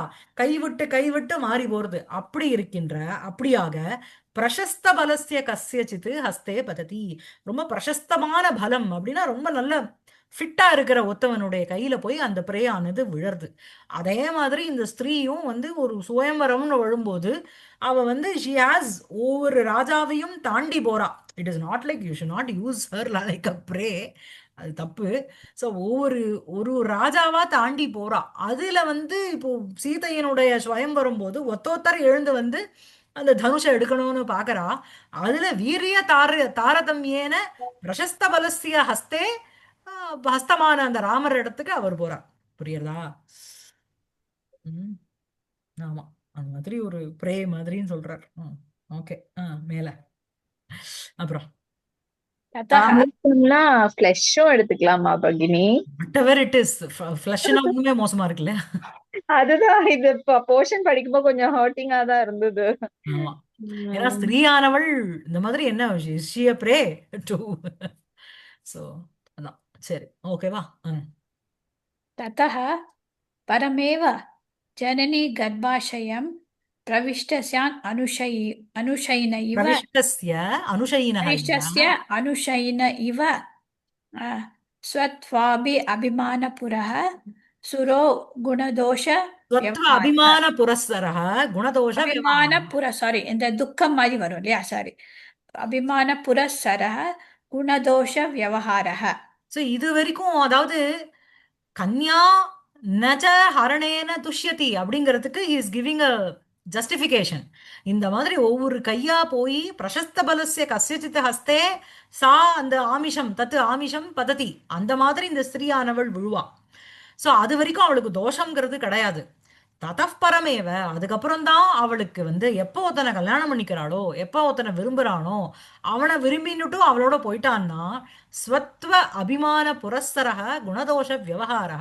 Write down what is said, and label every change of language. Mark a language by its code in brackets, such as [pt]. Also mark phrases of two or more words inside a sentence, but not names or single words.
[ta] கைவிட்டு கைவிட்டு மாறி போறது அப்படி இருக்கின்ற அப்படியாக [sa] प्रशस्त बलस्य कस्यचित् हस्ते पतति. [ta] ரொம்ப பிரசஸ்தமான பலம் அப்படின்னா ரொம்ப நல்ல ஃபிட்டா இருக்கிற ஒத்தவனுடைய கையில போய் அந்த பிரேயானது விழருது. அதே மாதிரி இந்த ஸ்திரீயும் வந்து ஒரு சுயம்பரம்னு விழும்போது அவ வந்து [en] she has [ta] ஒவ்வொரு ராஜாவையும் தாண்டி போறா. [en] it is not like you should not use her like a prey, [ta] அது தப்பு. ஸோ ஒவ்வொரு ஒரு ராஜாவா தாண்டி போறா. அதுல வந்து இப்போ சீதையனுடைய ஸ்வயம் போது ஒத்தொத்தர் எழுந்து வந்து அந்த தனுஷை எடுக்கணும்னு பாக்குறா. அதுல [sa] वीर्य तारतम्येन प्रशस्त बलस्य हस्ते [ta] ஹஸ்தமான அந்த ராமர் இடத்துக்கு அவர் போறார். புரியுறதா? ம், ஆமா. அந்த மாதிரி ஒரு பிரே மாதிரின்னு சொல்றார். ஓகே. மேல அப்புறம் [sa] ததஹ [ta] ஆமிஷம்னா ஃபிளஷும் எடுத்துக்கலாமா பகினி? [en] whatever it is, [ta] ஃபிளஷ்னா இன்னுமே மோசமா இருக்குல்ல. அதுதான் இது போர்ஷன் படிக்கும்போது கொஞ்சம் ஹர்ட்டிங்கா தான் இருந்தது. ஆமா. ஏன்னா ஸ்திரீயானவள் இந்த மாதிரி என்ன பிரே டு. ஸோ அதான். சரி, ஓகேவா? [sa] ततः परमेव जननी गर्भाशयं प्रविष्टस्यान् अनुशयिन इव प्रविष्टस्य अनुशयिनः इव. प्रविष्टस्य अनुशयिन इव स्वत्वाभि अभिमानपुरः सुरो गुणदोष ஸ்வத்வ व्यवहारः. अभिमान पुरस्सरः गुणदोष व्यवहारम्. [ta] அபிமானபுர சாரி இந்த துக்கம் மாதிரி வரும் இல்லையா, சாரி. [sa] अभिमान पुरस्सरः गुणदोष व्यवहारः. [ta] ஸோ இது வரைக்கும் அதாவது [sa] कन्या नज हरणेन दुष्यति [ta] அப்படிங்கிறதுக்கு [en] he is giving a [ta] ஜஸ்டிஃபிகேஷன். இந்த மாதிரி ஒவ்வொரு கையா போய் [sa] प्रशस्त बलस्य कस्यचित् हस्ते [ta] சா அந்த [sa] आमिषं तत् आमिषं पतति [ta] அந்த மாதிரி இந்த ஸ்திரீயானவள் விழுவா. ஸோ அது வரைக்கும் அவளுக்கு தோஷங்கிறது கிடையாது. ததப்பரமேவ அதுக்கப்புறம் தான் அவளுக்கு வந்து எப்போ ஒருத்தனை கல்யாணம் பண்ணிக்கிறாளோ, எப்போ ஒருத்தனை விரும்புறானோ, அவனை விரும்பின்னுட்டும் அவளோட போயிட்டான்னா [sa] स्वत्व अभिमान पुरस्सरः गुणदोष व्यवहारः.